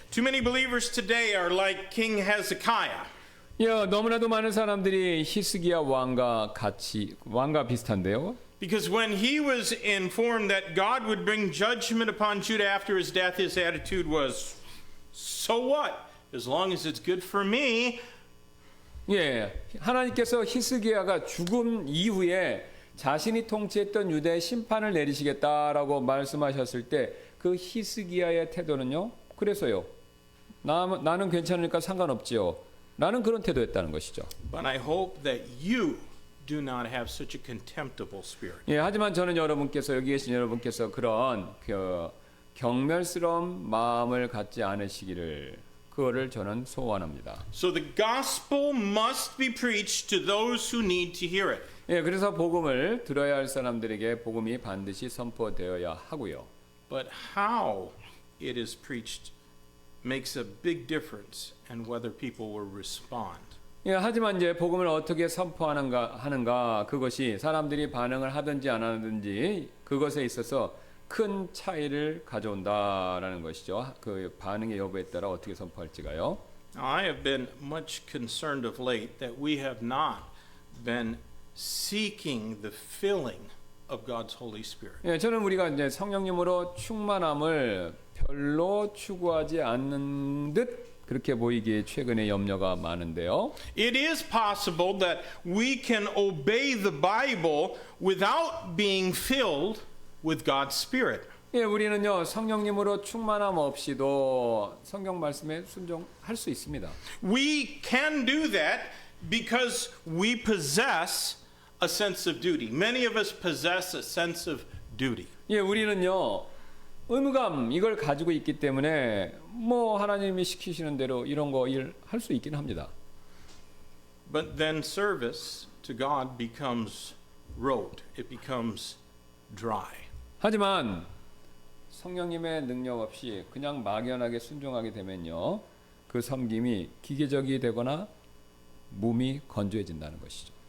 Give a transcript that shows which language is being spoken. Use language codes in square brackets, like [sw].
[en] Too many believers today are like King Hezekiah. [ko] 예, 너무나도 많은 사람들이 히스기야 왕과 비슷한데요. [en] Because when he was informed that God would bring judgment upon Judah after his death, his attitude was, so what? As long as it's good for me. [ko] 예, 하나님께서 히스기야가 죽음 이후에 자신이 통치했던 유대의 심판을 내리시겠다라고 말씀하셨을 때 그 히스기야의 태도는요. 그래서요. 나는 괜찮으니까 상관없지요. 라는 그런 태도였다는 것이죠. [en] But I hope that you do not have such a contemptible spirit. [ko] 예, 하지만 저는 여러분께서 여기 계신 여러분께서 그런 경멸스러운 마음을 갖지 않으시기를 그거를 저는 소원합니다. [en] So the gospel must be preached to those who need to hear it. [ko] 예, 그래서 복음을 들어야 할 사람들에게 복음이 반드시 선포되어야 하고요. [en] But how it is preached makes a big difference in whether people will respond. [ko] 예, 하지만 이제 복음을 어떻게 선포하는가 그것이 사람들이 반응을 하든지 안 하든지 그것에 있어서 큰 차이를 가져온다라는 것이죠. 그 반응의 여부에 따라 어떻게 선포할지가요. [en] I have been much concerned of late that we have not been seeking the filling of God's Holy Spirit. [ko] 예, 저는 우리가 이제 성령님으로 충만함을 별로 추구하지 않는 듯 그렇게 보이기에 최근에 염려가 많은데요. [en] It is possible that we can obey the Bible without being filled with God's Spirit. [ko] 예, 우리는요 성령님으로 충만함 없이도 성경 말씀에 순종할 수 있습니다. [en] We can do that because we possess a sense of duty. Many of us possess a sense of duty. [ko] 예, 우리는요 의무감 이걸 가지고 있기 때문에 뭐 하나님이 시키시는 대로 이런 거 일 할 수 있긴 합니다. [en] But then service to God becomes rote. It becomes dry. [ko] 하지만 성령님의 능력 없이 그냥 막연하게 순종하게 되면요 그 섬김이 기계적이 되거나 몸이 건조해진다는 것이죠.